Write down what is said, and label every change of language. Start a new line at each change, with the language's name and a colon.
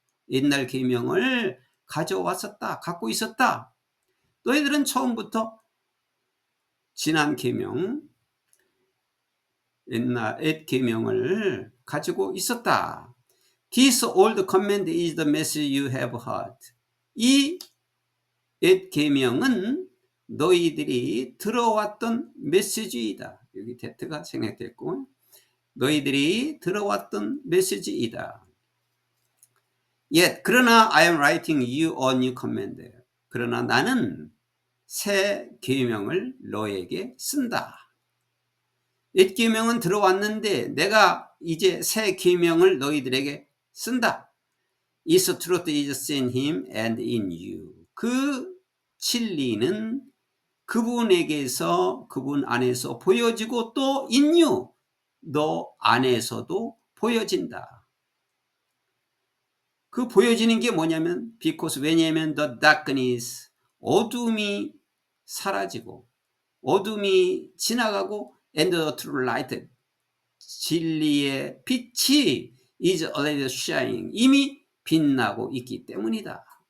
Korean: 옛날 계명을 가져왔었다, 갖고 있었다. 너희들은 처음부터 지난 계명, 옛 계명을 가지고 있었다.
English: This old command is the message you have heard.
Korean: 이 옛 계명은 너희들이 들어왔던 메시지이다. 여기 that가 생략됐고, 너희들이 들어왔던 메시지이다.
English: Yet,
Korean: 그러나
English: I am writing you a new command.
Korean: 그러나 나는 새 계명을 너에게 쓴다. 옛 계명은 들어왔는데 내가 이제 새 계명을 너희들에게 쓴다.
English: Is truth is in him and in you.
Korean: 그 진리는 그분에게서, 그분 안에서 보여지고 또
English: in you,
Korean: 너 안에서도 보여진다. 그 보여지는 게 뭐냐면
English: because,
Korean: 왜냐하면
English: the darkness,
Korean: 어둠이 사라지고 어둠이 지나가고
English: and the true light,
Korean: 진리의 빛이
English: is already shining,
Korean: 이미 빛나고 있기 때문이다.